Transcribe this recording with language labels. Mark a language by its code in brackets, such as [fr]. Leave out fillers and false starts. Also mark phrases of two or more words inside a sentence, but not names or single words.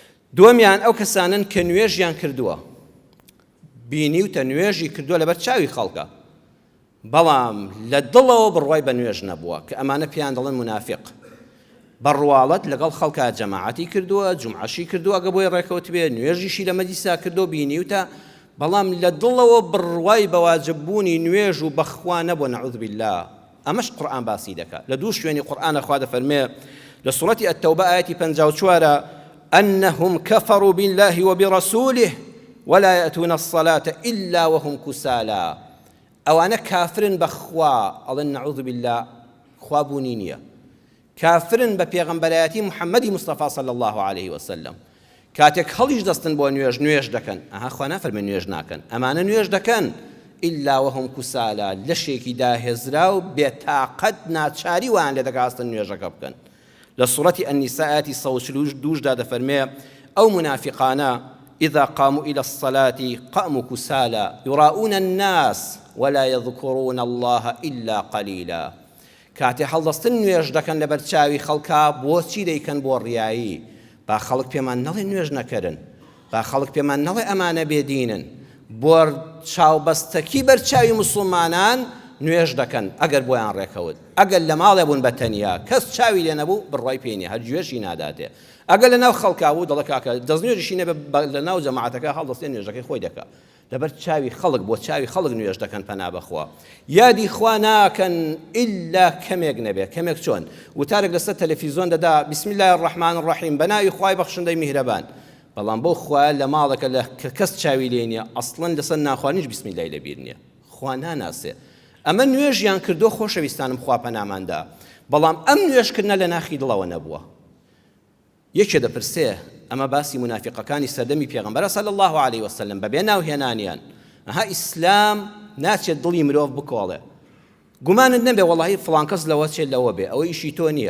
[ckb] دووەمیان ئەو کەسانن کە نوێژیان کردووە بینیوتە نوێژی کردووە لەبەر چاوی خەڵکە بەڵام لە دڵەوە بڕوای بە نوێژ نەبووە کە ئەمانە پێیان دەڵێن منافق بەڕواڵەت لەگەڵ خەڵکە جەماعەتی کردووە جومعەشی کردووە ئەگە بۆی ڕێکەوت بێ نوێژیشی لە مەجلیسا کردو بینیوتە بەڵام لە دڵەوە بڕوای بە واجببوونی نوێژ و بەخوا نەبووە [ar] نەعوذ بالله [ckb] ئەمەش قورئان باسی دەکات لە دوو شوێنی قورئانە خوا دەفەرمێ لە سوورەتی التەوبە ئایەتی 54 [ar] أنهم كفروا بالله وبرسوله ولا يأتون الصلاة إلا وهم كسالى [ckb] ئەوانە کافرن بەخوا ئەڵێن [ar] نەعوذ بالله [ckb] خوابوونی نییە کافرن بە پێغەمبەرایەتی محەممەدی مستەفا [ar] صلی الله عليه وسلم [ckb] کاتێک هەڵیش دەستن بۆ نوێژ دەکەن ئەها خوا نافەرمێ نوێژ ناکەن ئەمانە نوێژ دەکەن [ar] إلا وهم كسالى [ckb] لەشێکی داهێزرا و بێتاقەت ناچاری وان لێ دەکاستن نوێژەکە بکەن لە سوورەتی النساء ئاەتی 142 دەفەرمێ ئەو منافقانە [ar] إذا قاموا إلى الصلاة قاموا كسالى يراؤون الناس ولا يذكرون الله إلا قليلا [ckb] کاتێ هەڵدەستن نوێژ دەکەن لەبەر چاوی خەڵکا بۆچی دەیکەن بۆ ڕیایی با خەڵک پێمان نەڵێ نوێژ نەکەرن با خەڵک پێمان نەڵێ ئەمانە بێدینن بۆ چاوبەستەکی بەرچاوی مسلمانان نوێژ دەکەن ئەگەر بۆیان ڕێکەوت ئەگەر لە ماڵێ بوون بە تەنیا کەس چاوی لێ نەبوو بڕوای پێ نییە هەر گوێژی ناداتێ ئەگەر لە ناو خەڵکا بوو دەڵێ کاکە دەستنوێژیشی نەبێ لە ناو جەماعەتەکە هەڵدەستێ نوێژەکەی خۆی دەکات لەبەر چاوی خەڵک بۆ چاوی خەڵک نوێژ دەکەن پەنا بەخوا یادی خوا ناکەن ئیلا کەمێک نەبێ کەمێک چۆن وتارێک لەسەر تەلەڤیزۆن دەدا [ar] بسم الله الرحمن الرحیم [ckb] بەناوی خوای بەخشندەی میهرەبان بەڵام بۆ خوا لە ماڵەکە کە کەس چاوی لێ نییە ئەسڵەن لەسەر ناخوانیش [ar] بسم الله [ckb] لەبیر نییە خوا ناناسێ ئەمە نوێژیان کردو خۆشەویستانم خوا پەناماندا بەڵام ئەم نوێژکردنە لە ناخی دڵەوە نەبووە یەکێ دەپرسێ ئەمە باسی منافقەکانی سەردەمی پێغەمبەرە [ar] صلی الله عليه وسلم [ckb] بەبێ ناوهێنانیان ئەها ئیسلام ناچێت دڵی مرۆڤ بکۆڵێ گومانت نەبێ وەڵاهی فڵان کەس لەوە چێت لەوە بێ ئەوە ئیشی تۆ نییە